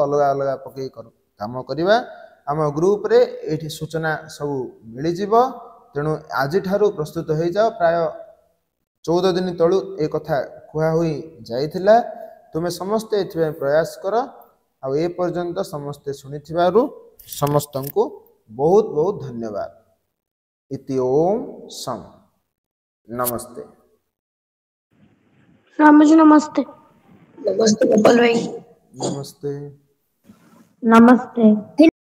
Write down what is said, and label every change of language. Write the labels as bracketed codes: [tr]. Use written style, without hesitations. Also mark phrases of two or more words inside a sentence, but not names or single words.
[or] ଅଲଗ ଅଲଗ ପକେ କାମ କରିବା ଆମ ଗ୍ରୁପ ରେ ଏଠି ସୂଚନା ସବୁ ମିଳି ଯିବ ତେଣୁ ଆଜ ଠାରୁ ପ୍ରସ୍ତୁତ ହୋ ଯାଅ ପ୍ରାୟ 14 ଦିନ ତଳୁ ଏ କଥା କୁହା ହୋଇ ଯାଇଥିଲା ତୁମେ ସମସ୍ତେ ଏଥି ପ୍ରୟାସ କର ଆ ଏ ପର୍ଯ୍ୟନ୍ତ ସମସ୍ତେ ଶୁଣିଥିବାରୁ ସମସ୍ତଙ୍କୁ ବହୁତ ବହୁତ ଧନ୍ୟବାଦ ଇତି ଓମ ସମ ନମସ୍ତେ ରାମ ଜୀ ନମସ୍ତେ ନମସ୍ତେ ଗୋପାଳ ଭାଇ नमस्ते नमस्ते।